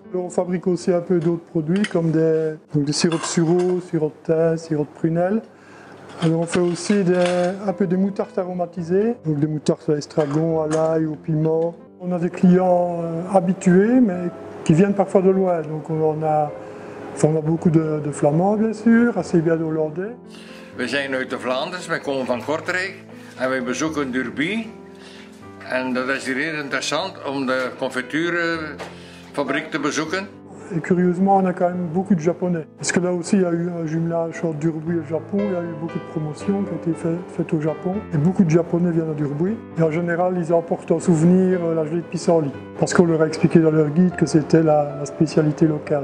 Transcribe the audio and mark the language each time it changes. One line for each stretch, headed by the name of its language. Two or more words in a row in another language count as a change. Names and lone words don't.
French: On fabrique aussi un peu d'autres produits comme des sirops de sureau, sirop de thym, sirop de prunelle. Alors on fait aussi un peu des moutardes aromatisées, donc des moutardes à estragon, à l'ail, au piment. On a des clients habitués mais qui viennent parfois de loin, donc on a beaucoup de Flamands bien sûr, assez bien d'Hollandais.
Dutch: We zijn uit de Vlaanderen, wij komen van Kortrijk en wij bezoeken Durbuy. En dat is hier heel interessant om de confituurfabriek te bezoeken.
French: Et curieusement, on a quand même beaucoup de Japonais. Parce que là aussi, il y a eu un jumelage entre Durbuy et le Japon. Il y a eu beaucoup de promotions qui ont été faites au Japon. Et beaucoup de Japonais viennent à Durbuy. Et en général, ils emportent en souvenir la gelée de pissenlit. Parce qu'on leur a expliqué dans leur guide que c'était la spécialité locale.